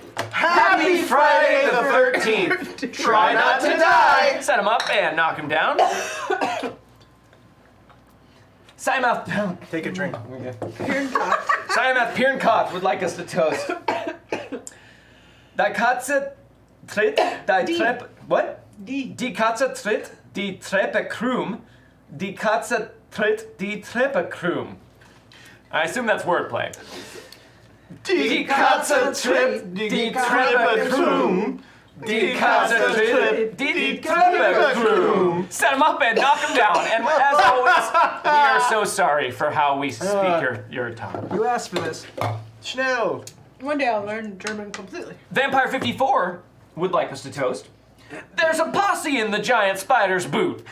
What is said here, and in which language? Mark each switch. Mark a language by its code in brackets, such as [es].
[en] Happy Friday the 13th. Try not to die. Set him up and knock him down. Siamath Take a drink. Pirncock would like us to toast. [de] Die Katze tritt, die Treppe. [en] What? D. [de] Die Katze tritt die Treppe krumm. Die Katze tritt die Treppe krumm. [en] I assume that's wordplay. [de] Die Katze tritt die Treppe krumm. Die Katze tritt die Treppe krumm. [en] Set him up and knock him down. And as always, we are so sorry for how we speak your tongue. You asked for this. [de] Schnell. [en] One day I'll learn German completely. Vampire 54 would like us to toast. There's a posse in the giant spider's boot.